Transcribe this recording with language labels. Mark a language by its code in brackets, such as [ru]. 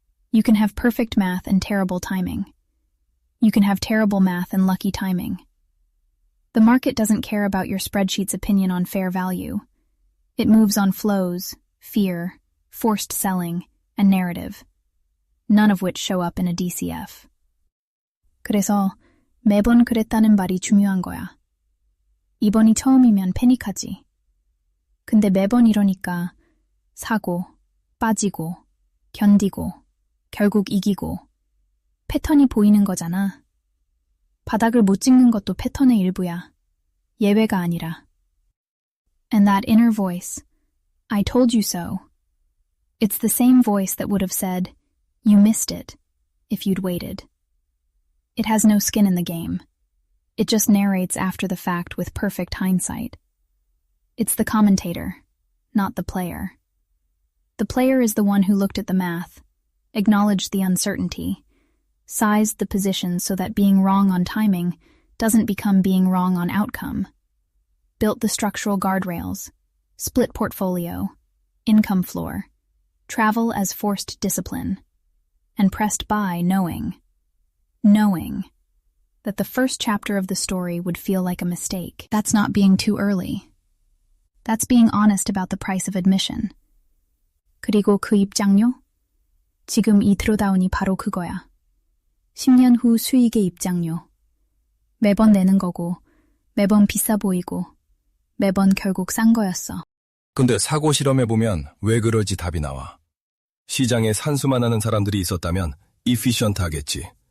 [en] You can have perfect math and terrible timing. You can have terrible math and lucky timing. The market doesn't care about your spreadsheet's opinion on fair value. It moves on flows, fear, forced selling, and narrative, none of which show up in a DCF. [ko] 그래서 매번 그랬다는 말이 중요한 거야. 이번이 처음이면 패닉하지. 근데 매번 이러니까 사고, 빠지고, 견디고, 결국 이기고, 패턴이 보이는 거잖아. 바닥을 못 찍는 것도 패턴의 일부야. 예외가 아니라. [en] And that inner voice, I told you so. It's the same voice that would have said, you missed it, if you'd waited. It has no skin in the game. It just narrates after the fact with perfect hindsight. It's the commentator, not the player. The player is the one who looked at the math, acknowledged the uncertainty, sized the position so that being wrong on timing doesn't become being wrong on outcome, built the structural guardrails, split portfolio, income floor, travel as forced discipline, and pressed by knowing that the first chapter of the story would feel like a mistake. That's not being too early. That's being honest about the price of admission. [ko] 그리고 그 입장료? 지금 이 드로다운이 바로 그거야. 10년 후 수익의 입장료. 매번 내는 거고, 매번 비싸 보이고, 매번 결국 싼 거였어. 근데 사고 실험해보면 왜 그럴지 답이 나와. 시장에 산수만 하는 사람들이 있었다면 이피션트하겠지.